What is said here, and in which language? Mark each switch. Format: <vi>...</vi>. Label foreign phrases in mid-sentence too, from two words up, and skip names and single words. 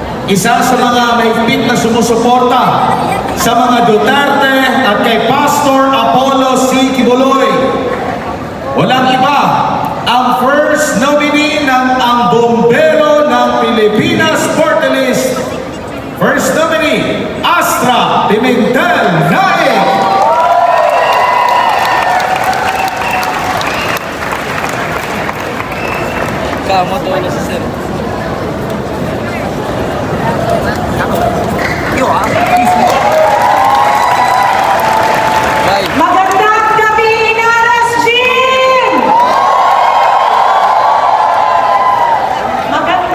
<tl>isa sa mga mahigpit na sumusuporta sa mga Duterte at kay Pastor Apollo C. Kibuloy. Walang iba, ang</tl> <en>first nominee</en> <tl>ng ang Bombero ng Pilipinas Party List.</tl> <en>First nominee, Astra Pimentel Naik.</en> <id>Kamu tuh ada sisir. Baik.</id> <tl>Magandang gabi, Inaras Gym!</tl>